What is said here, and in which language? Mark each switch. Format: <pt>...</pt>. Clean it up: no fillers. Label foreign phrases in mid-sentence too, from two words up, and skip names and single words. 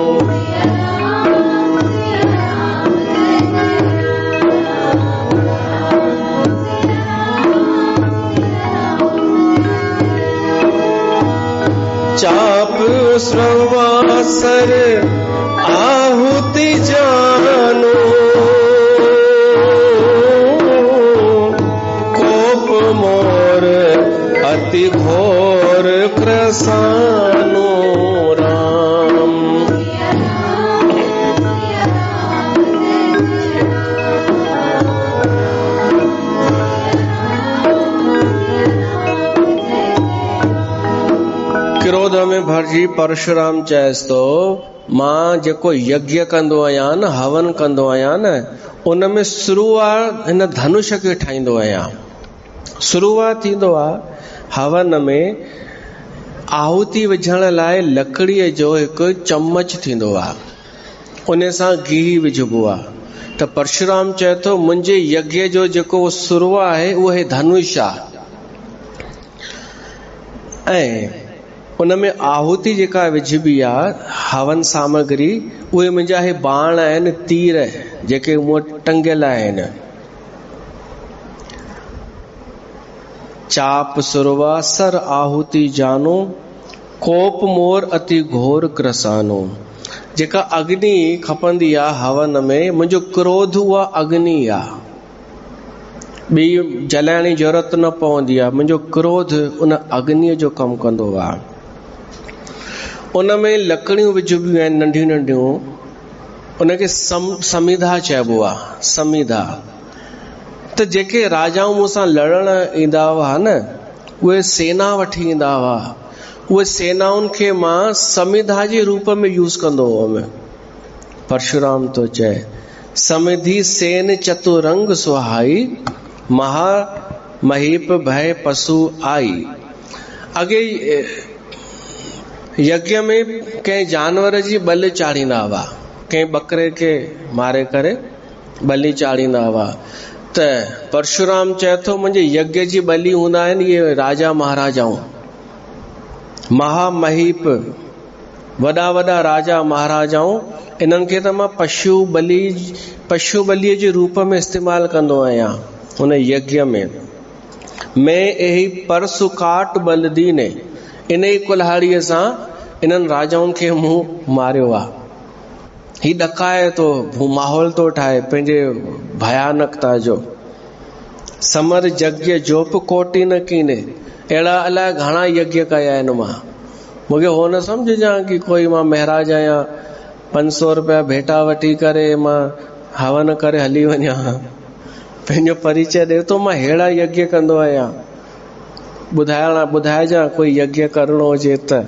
<awa>चाप श्रवासर आहुति जानो, कोप मोर अति घोर कृसानो राम।</awa> <sd>क्रोध में भरिजी परशुराम चएसि तो मां जेको यज्ञ कंदो आहियां न, हवन कंदो आहियां न, उन में शुरूआत हिन धनुष खे ठाहींदो आहियां। शुरूआत थींदो आहे हवन में आहुति विझण लाइ लकड़ीअ जो हिकु चमच थींदो आहे, उन सां गिहु विझबो आहे। त परशुराम चए थो मुंहिंजे यज्ञ जो जेको शुरू आहे उहो धनुष आहे, ऐं उन में आहुति जेका विझबी आहे हवन सामग्री, उहे मुंहिंजा हे बाण आहिनि, तीर जेके मूं वटि टंगियल आहिनि।</sd> <awa>चाप सुरवा सर आहुति जानो, कोप मोर अति घोर कृसानो।</awa> <sd>जेका अग्नि खपंदी आहे हवन में, मुंहिंजो क्रोध उहा अग्नि आहे, ॿी जलाइण जी ज़रूरत न पवंदी आहे। मुंहिंजो क्रोध उन अग्निअ जो कमु कंदो आहे। उन में लकड़ियूं विझबियूं आहिनि नंढियूं नंढियूं, उनखे समिधा चइबो आहे, समिधा। त जेके राजाऊं मूंसां लड़ण ईंदा हुआ न, उहे सेना वठी ईंदा हुआ, उहे सेनाउनि खे मां समिधा जे रूप में यूज़ कंदो हुअमि। परशुराम तो चए</sd> <awa>समिधी सेन चतुरंग सुहाई, महा महीप भय पशु आई।</awa> <sd>अगे यज्ञ में कंहिं जानवर जी बलि चाढ़ींदा हुआ, कंहिं बकरे खे मारे करे बलि चाढ़ींदा हुआ। त परशुराम चए थो मुंहिंजे यज्ञ जी बलि हूंदा आहिनि इहे राजा महाराजाऊं, महामहीप, वॾा वॾा राजा महाराजाऊं, इन्हनि खे त मां पशु बलीअ जे रूप में इस्तेमालु कंदो आहियां उन यज्ञ में।</sd> <awa>मैं यही परसु काट बल दीने,</awa> <sd>इन ई कुल्हाड़ीअ सां इन्हनि राजाउनि खे मूं मारियो आहे। ही ॾकाए थो, माहौल थो ठाहे पंहिंजे भयानकता जो।</sd> <awa>समर यज्ञ जोप कोटि न कीने,</awa> <sd>अहिड़ा अलाए घणा यज्ञ कया आहिनि मां। मूंखे हो न सम्झजां कि कोई मां महाराज आहियां, 500 रुपया भेटा वठी करे मां हवन करे हली वञा। पंहिंजो परिचय ॾे थो मां अहिड़ा यज्ञ कंदो आहियां। ॿुधाइजां कोई यज्ञ करणो हुजे त।</sd>